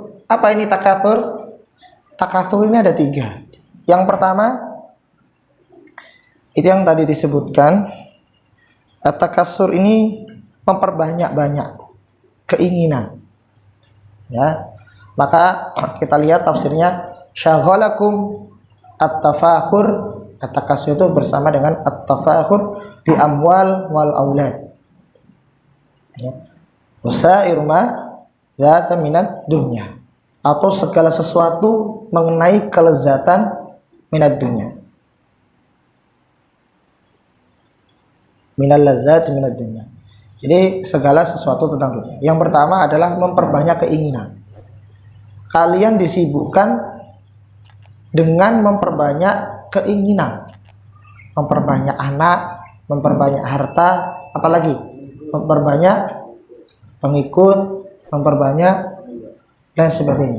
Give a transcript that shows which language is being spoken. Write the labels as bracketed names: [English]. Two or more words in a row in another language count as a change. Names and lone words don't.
[Indonesian] Apa ini takatsur? Takatsur ini ada 3. Yang pertama itu yang tadi disebutkan, at-takatsur ini memperbanyak-banyak keinginan. Ya. Maka kita lihat tafsirnya, [Arabic] شغلكم التفاخر. At-takatsur [Indonesian] itu bersama dengan [Arabic] التفاخر بالأموال والأولاد. Ya. وسائر ما لذة من الدنيا, [Indonesian] atau segala sesuatu mengenai kelezatan [Arabic] من الدنيا. من اللذات من الدنيا. [Indonesian] Jadi segala sesuatu tentang dunia. Yang pertama adalah memperbanyak keinginan. Kalian disibukkan dengan memperbanyak keinginan, memperbanyak anak, memperbanyak harta, apalagi memperbanyak pengikut, memperbanyak dan sebagainya.